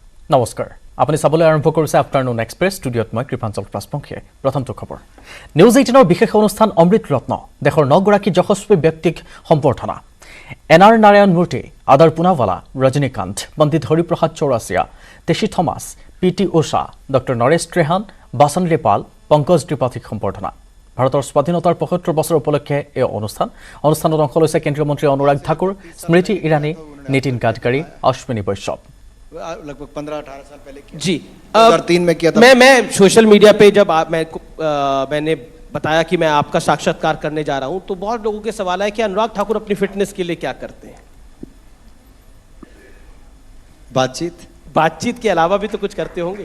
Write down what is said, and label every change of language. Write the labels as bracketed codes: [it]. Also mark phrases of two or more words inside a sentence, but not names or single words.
[as] নমস্কাৰ আপুনি চাবলৈ আৰম্ভ কৰিছে আফটাৰনুন এক্সপ্ৰেছ ষ্টুডিঅ'ত মই কৃপাঞ্চল ৰাজবংশীয়ে প্ৰথমটো খবৰ নিউজ 18ৰ বিশেষ অনুষ্ঠান অমৃত ৰত্ন দেশৰ 9 গৰাকী যশস্বী ব্যক্তিক সম্বৰ্ধনা এনআৰ নাৰায়ণ মূৰ্তি আদাৰ পুনাৱালা ৰজনীকান্ত পণ্ডিত হৰিপ্ৰসাদ চৌৰাচিয়া তেশী থমাছ পিটি উষা ডক্টৰ নৰেশ ত্ৰেহান বাসন ৰেপাল পংকজ ত্ৰিপাঠীক সম্বৰ্ধনা ভাৰতৰ স্বাধীনতাৰ 75 বছৰ উপলক্ষে এই অনুষ্ঠানত অংশ লৈছে কেন্দ্ৰীয় মন্ত্ৰী অনুৰাগ ঠাকুৰ স্মৃতি ইৰাণী নীতিন গাডকাৰী অশ্বিনী বৈষ্ণৱ [hi] लगभग 15-18 साल पहले किया। जी 2003 में किया था। मैं [en] social media [hi] पे जब मैंने बताया कि मैं आपका साक्षात्कार करने जा रहा हूं तो बहुत लोगों के सवाल है कि अनुराग ठाकुर अपनी फिटनेस के लिए क्या करते हैं। बातचीत के अलावा भी तो कुछ करते होंगे